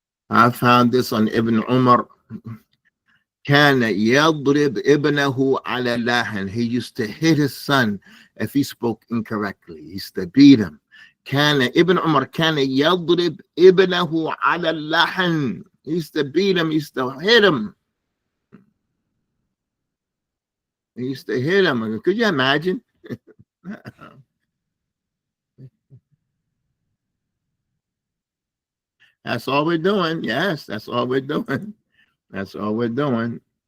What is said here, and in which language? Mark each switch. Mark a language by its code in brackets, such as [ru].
[en] I found this on Ibn Umar. [ar] كان يضرب ابنه على اللحن. [en] He used to hit his son if he spoke incorrectly. He used to beat him. [ar] كان ابن عمر كان يضرب ابنه على اللحن. [en] He used to beat him. He used to hit him. He used to hit him. Could you imagine? That's all we're doing. Yes, that's all we're doing. That's all we're doing.